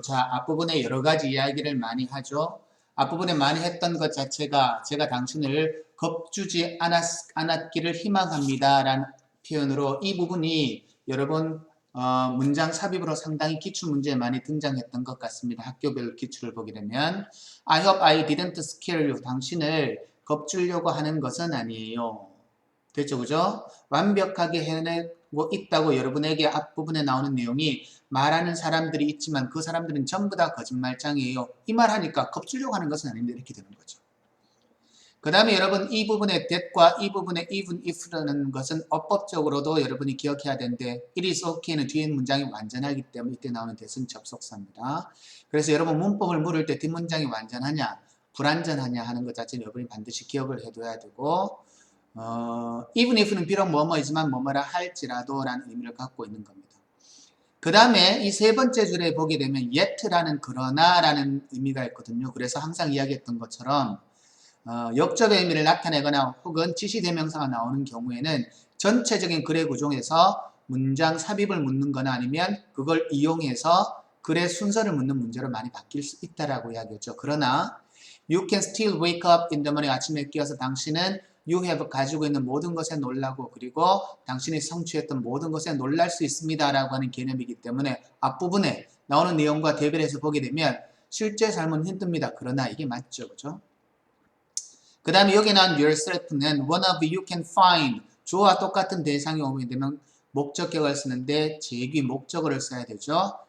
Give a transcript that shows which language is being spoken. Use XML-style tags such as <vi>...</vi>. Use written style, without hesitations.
<ko>자, 앞부분에 여러 가지 이야기를 많이 하죠. 앞부분에 많이 했던 것 자체가 제가 당신을 겁주지 않았기를 희망합니다. 라는 표현으로 이 부분이 여러분 문장 삽입으로 상당히 기출문제에 많이 등장했던 것 같습니다. 학교별 기출을 보게 되면</ko> <en>I hope I didn't scare you.</en> <ko>당신을 겁주려고 하는 것은 아니에요. 됐죠, 그죠? 완벽하게 해내고 있다고 여러분에게 앞부분에 나오는 내용이 말하는 사람들이 있지만 그 사람들은 전부 다 거짓말장이에요. 이 말 하니까 겁주려고 하는 것은 아닌데 이렇게 되는 거죠. 그 다음에 여러분 이 부분의 that과 이 부분의 even if라는 것은 어법적으로도 여러분이 기억해야 되는데 it is okay는 뒤에 문장이 완전하기 때문에 이때 나오는 that은 접속사입니다. 그래서 여러분 문법을 물을 때 뒷문장이 완전하냐 불완전하냐 하는 것 자체는 여러분이 반드시 기억을 해둬야 되고 even if는 비록 뭐뭐이지만 뭐뭐라 할지라도 라는 의미를 갖고 있는 겁니다. 그 다음에 이 세 번째 줄에 보게 되면 yet라는 그러나 라는 의미가 있거든요. 그래서 항상 이야기했던 것처럼 역접의 의미를 나타내거나 혹은 지시대명사가 나오는 경우에는 전체적인 글의 구조에서 문장 삽입을 묻는 거나 아니면 그걸 이용해서 글의 순서를 묻는 문제로 많이 바뀔 수 있다라고 이야기했죠. 그러나</ko> <en>You can still wake up in the morning.</en> <ko>아침에 깨어서 당신은 You have 가지고 있는 모든 것에 놀라고 그리고 당신이 성취했던 모든 것에 놀랄 수 있습니다. 라고 하는 개념이기 때문에 앞부분에 나오는 내용과 대비해서 보게 되면 실제 삶은 힘듭니다. 그러나 이게 맞죠. 그죠? 그 다음에 여기 나온 yourself는 one of you can find 주어와 똑같은 대상이 오게 되면 목적격을 쓰는데 제귀 목적어를 써야 되죠.</ko>